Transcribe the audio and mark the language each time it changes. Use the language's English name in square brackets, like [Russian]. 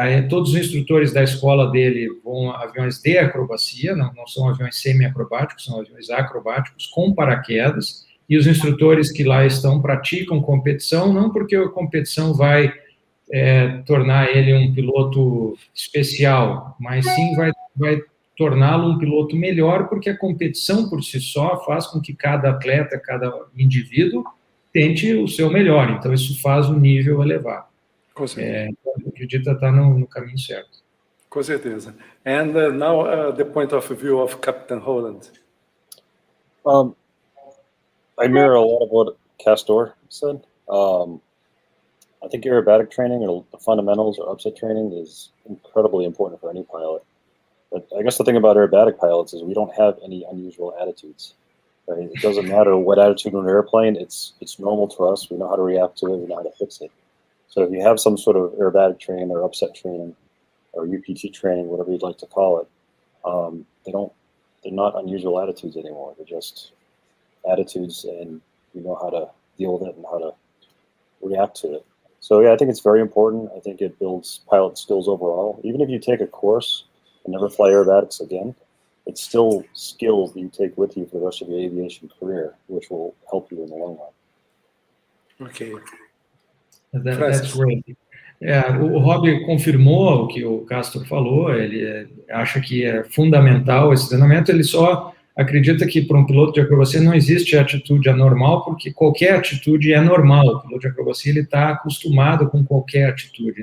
[Portuguese] Todos os instrutores da escola dele vão a aviões de acrobacia, não são aviões semi-acrobáticos, são aviões acrobáticos com paraquedas, e os instrutores que lá estão praticam competição, não porque a competição vai tornar ele um piloto especial, mas sim vai torná-lo um piloto melhor, porque a competição por si só faz com que cada atleta, cada indivíduo tente o seu melhor. Então, isso faz o nível elevar. Com certeza. Acredito estar no caminho certo. Com certeza. [English] And now the point of view of Captain Holland. I mirror a lot of what Castor said. I think aerobatic training, or the fundamentals or upset training, is incredibly important for any pilot. But I guess the thing about aerobatic pilots is we don't have any unusual attitudes. Right? It doesn't matter what attitude on an airplane, it's normal to us. We know how to react to it, we know how to fix it. So if you have some sort of aerobatic training or upset training or UPT training, whatever you'd like to call it, they're not unusual attitudes anymore. They're just attitudes, and you know how to deal with it and how to react to it. So yeah, I think it's very important. I think it builds pilot skills overall. Even if you take a course and never fly aerobatics again, it's still skills that you take with you for the rest of your aviation career, which will help you in the long run. Okay. That's great. [Portuguese] O Rob confirmou o que o Castor falou, ele acha que é fundamental esse treinamento, ele só acredita que para um piloto de acrobacia não existe atitude anormal, porque qualquer atitude é normal. O piloto de acrobacia ele está acostumado com qualquer atitude.